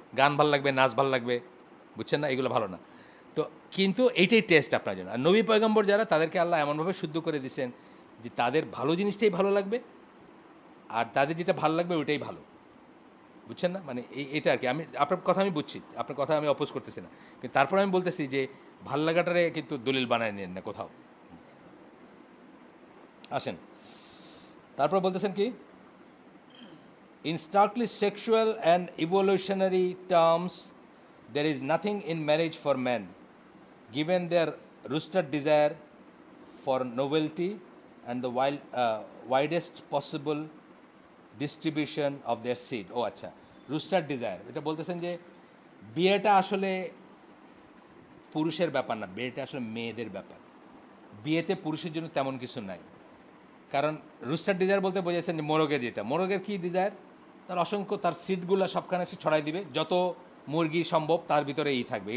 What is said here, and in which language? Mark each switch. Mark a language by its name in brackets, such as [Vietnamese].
[Bangla] গান ভাল লাগবে, নাচ ভাল লাগবে, বুঝছেন না, এগুলো ভালো না। তো কিন্তু এইটাই টেস্ট আপনার জন্য। আর নবী পয়গম্বর যারা, তাদেরকে আল্লাহ এমনভাবে শুদ্ধ করে দিয়েছেন যে তাদের ভালো জিনিসটাই ভালো লাগবে, আর তাদের যেটা ভালো লাগবে ওইটাই ভালো, বুঝছেন না? মানে এটা আর কি। আমি আপনার কথা আমি বুঝছি, আপনার কথা আমি অপোজ করতেছি না, কিন্তু তারপরে আমি বলতেছি যে ভাল লাগাটারে কিন্তু দলিল বানায় নেন না কোথাও। আসেন, তারপর বলতেছেন কি, [English] In starkly sexual and evolutionary terms there is nothing in marriage for men given their rooted desire for novelty and the widest possible distribution of their seed. [Bangla] ও আচ্ছা, রুস্টার ডিজায়ার, এটা বলতেছেন যে বিয়েটা আসলে পুরুষের ব্যাপার না, বিয়েটা আসলে মেয়েদের ব্যাপার। বিয়েতে পুরুষের জন্য তেমন কিছু নাই। কারণ রুস্টার ডিজায়ার বলতে বোঝাচ্ছেন যে মোরগের, যেটা মোরগের কী ডিজায়ার, তার অসংখ্য, তার সিডগুলো সবখানে সে ছড়াই দিবে, যত মুরগি সম্ভব তার ভিতরে এই থাকবে।